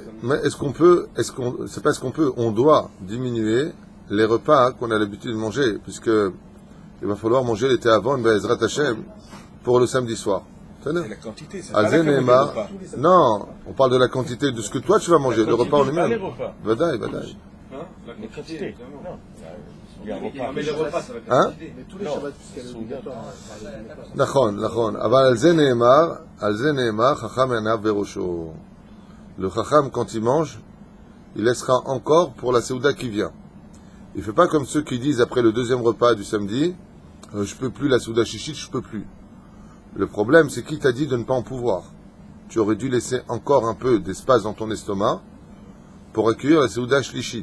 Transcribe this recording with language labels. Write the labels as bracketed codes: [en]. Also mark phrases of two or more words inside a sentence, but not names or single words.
[fr] Mais c'est pas ce qu'on peut, on doit diminuer les repas qu'on a l'habitude de manger, puisque il va falloir manger l'été avant, [he] בעזרת השם, [fr] pour le samedi soir. C'est la quantité, c'est Al pas la quantité Zenema. du repas. Non, on parle de la quantité de ce que toi tu vas manger, le repas en Pas les lui-même. repas. Vadaï. Les quantités. Non. Il y a un repas. Mais le repas, ça va être Hein? quantité. Mais tous les Shabbats, puisqu'elle est obligatoire. [he] נכון, אבל על זה נאמר, חכם עיניו בראשו. [fr] Le chacham, quand il mange, il laissera encore pour la Séouda qui vient. Il ne fait pas comme ceux qui disent après le deuxième repas du samedi, je peux plus la [he] סעודה שלישית, [fr] je peux plus. Le problème, c'est qui t'a dit de ne pas en pouvoir. Tu aurais dû laisser encore un peu d'espace dans ton estomac pour accueillir la [he] סעודה שלישית.